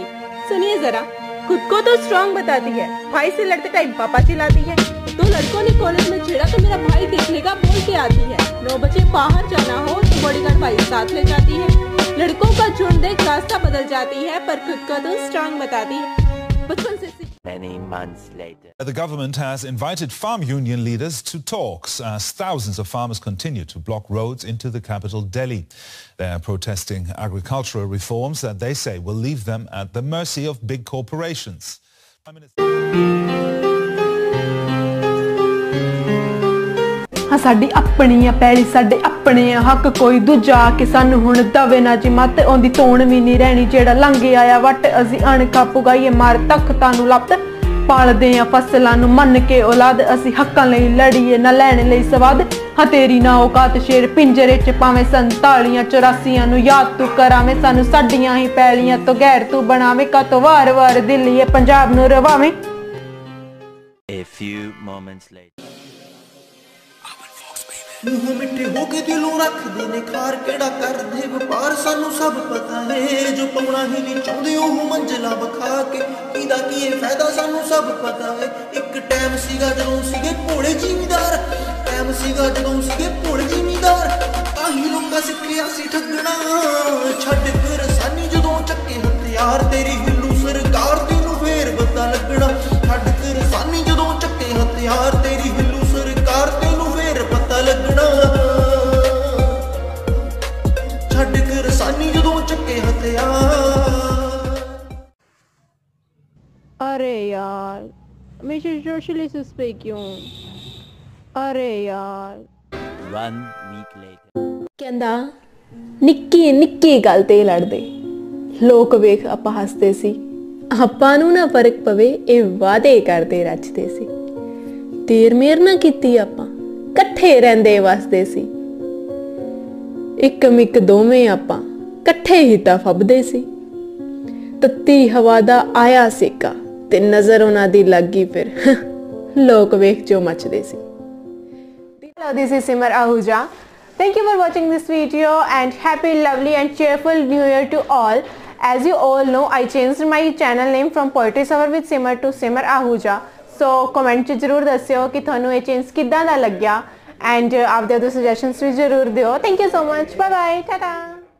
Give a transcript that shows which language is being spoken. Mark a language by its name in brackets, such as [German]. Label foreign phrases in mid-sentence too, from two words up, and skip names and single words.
[Hindi] सुनिए जरा, खुद को तो स्ट्रॉन्ग बताती है, भाई से लड़ते टाइम पापा चिल्लाती है। तो लड़कों ने कॉलेज में छेड़ा तो मेरा भाई देख लेगा बोल के आती है। 9 बजे बाहर जाना हो तो बॉडीगार्ड भाई साथ ले जाती है। लड़कों का झुंड देख रास्ता बदल जाती है, पर खुद को तो स्ट्रॉन्ग बताती है। बचपन से [English] Many months later. The government has invited farm union leaders to talks as thousands of farmers continue to block roads into the capital Delhi. They are protesting agricultural reforms that they say will leave them at the mercy of big corporations. Prime Minister [Punjabi] ਹਾਂ ਸਾਡੀ ਅਪਣੀ ਆ ਪੈਲੀ ਸਾਡੇ ਅਪਣੇ ਆ ਹੱਕ ਕੋਈ ਦੂਜਾ ਆਕੇ ਸਾਨੂੰ ਹੁਣ ਦਵੇ ਨਾ ਜੀ ਮੱਤ ਆਉਂਦੀ ਤੋਂ ਭੀ ਨਹੀਂ ਰਹਿਣੀ ਜਿਹੜਾ ਲੰਘੇ ਆਇਆ ਵੱਟ ਅਸੀਂ ਅਣਖਾਂ ਪੁਗਾਈਏ ਮਾਰ ਤਖ਼ਤਾਂ ਨੂੰ ਲਪਤ ਪਾਲਦੇ ਆ ਫ਼ਸਲਾਂ ਨੂੰ ਮੰਨ ਕੇ ਔਲਾਦ ਅਸੀਂ ਹੱਕਾਂ ਲਈ ਲੜੀਏ ਨਾ ਲੈਣ ਲਈ ਸਵਾਦ ਹਾਂ ਤੇਰੀ ਨਾ ਔਕਾਤ ਸ਼ੇਰ ਪਿੰਜਰੇ 'ਚ ਪਾਵੇ 47 84 ਨੂੰ ਯਾਦ ਤੂੰ ਕਰਾਵੇ ਸਾਨੂੰ ਸਾਡੀਆਂ ਹੀ ਪੈਲੀਆਂ ਤੋਂ ਗੈਰ ਤੂੰ ਬਣਾਵੇ ਕਾ ਤੋ ਵਾਰ ਵਾਰ ਦਿੱਲੀ ਪੰਜਾਬ ਨੂੰ ਰਵਾਵੇ। [English] A few moments later. [Punjabi] ਮੂੰਹ ਮਿੱਠੇ ਹੋਕੇ ਦਿਲੋਂ ਰੱਖਦੇ ਨੇ ਖਾਰ ਕਿਹੜਾ ਕਰਦੇ ਵਪਾਰ ਸਾਨੂੰ ਸਭ ਪਤਾ ਹੈ ਜੋ ਪਾਉਣਾ ਹੀ ਨਹੀਂ ਚਾਹੁੰਦੇ ਉਹ ਮੰਜ਼ਿਲਾਂ ਵਿਖਾ ਕੇ ਕੀਹਦਾ ਕੀ ਫ਼ਾਇਦਾ ਸਾਨੂੰ ਸਭ ਪਤਾ ਹੈ। ਇਕ ਟਾਈਮ ਸੀਗਾ ਜਦੋਂ ਸੀਗੇ ਭੋਲੇ ਜ਼ਿਮੀਂਦਾਰ ਟਾਈਮ ਸੀਗਾ ਜਦੋਂ ਸੀਗੇ ਭੋਲੇ ਜ਼ਿਮੀਂਦਾਰ ਤਾਹੀਂ ਲੋਕਾਂ ਸਿੱਖਿਆ ਸੀ ਠੱਗਣਾ ਛੱਡ ਕਰ ਸਾਨੀ ਜਦੋਂ ਚੱਕੇ ਹਥਿਆਰ ਤੇਰੀ ਹਿੱਲੂ ਸਰਕਾਰ ਤੈਨੂੰ ਫੇਰ ਪਤਾ ਲੱਗਣਾ ਛੱਡ ਕਰ ਸਾਨੀ ਜਦੋਂ ਚੱਕੇ ਹਥਿਆਰ ਤੇਰੀ ਹਿੱਲੂ ਸਰਕਾਰ ਤੈਨੂੰ ਫੇਰ ਪਤਾ ਲੱਗਣਾ ਛੱਡ ਕਰ ਸਾਨੀ ਜਦੋਂ ਚੱਕੇ ਹਥਿਆਰ। [Hindi] अरे यार हमेशा सोशलिस्ट पे क्यों? अरे यार [English] 1 week later. [Punjabi] ਕਹਿੰਦਾ ਨਿੱਕੀ ਨਿੱਕੀ ਗੱਲ ਤੇ ਲੜਦੇ ਲੋਕ ਵੇਖ ਆਪਾਂ ਹੱਸਦੇ ਸੀ ਆਪਾਂ ਨੂੰ ਨਾ ਫ਼ਰਕ ਪਵੇ ਏ ਵਾਅਦੇ ਕਰਦੇ ਰਚਦੇ ਸੀ ਤੇਰ ਮੇਰ ਨਾ ਕੀਤੀ ਆਪਾਂ ਕੱਠੇ ਰਹਿੰਦੇ ਵੱਸਦੇ ਸੀ ਇਕ ਮਿੱਕ ਦੋਵੇਂ ਆਪਾਂ ਕੱਠੇ ਹੀ ਤਾਂ ਫੱਬਦੇ ਸੀ ਤੱਤੀ ਹਵਾ ਦਾ ਆਇਆ ਸੇਕਾ ਤੇ ਨਜ਼ਰ ਉਨ੍ਹਾਂ ਦੀ ਲੱਗੀ ਫਿਰ ਲੋਕ ਵੇਖ ਜੋ ਮੱਚਦੇ ਸੀ। [English] Hello, this is Simar Ahuja. Thank you for watching this video and happy, lovely and cheerful New Year to all. As you all know, I changed my channel name from Poetry Summer with Simar to Simar Ahuja. So comment [Punjabi] ਚ ਜ਼ਰੂਰ ਦੱਸਿਓ ਕਿ ਥੋਨੂੰ ਯੇ ਚੇਂਜ ਕਿੱਦਾਂ ਦਾ ਲੱਗਿਆ ਐਂਡ ਆਪਦੇ ਸਜੈਸ਼ਨਸ ਭੀ ਜ਼ਰੂਰ ਦਿਓ। [English] Thank you so much. Bye bye. Ta-ta.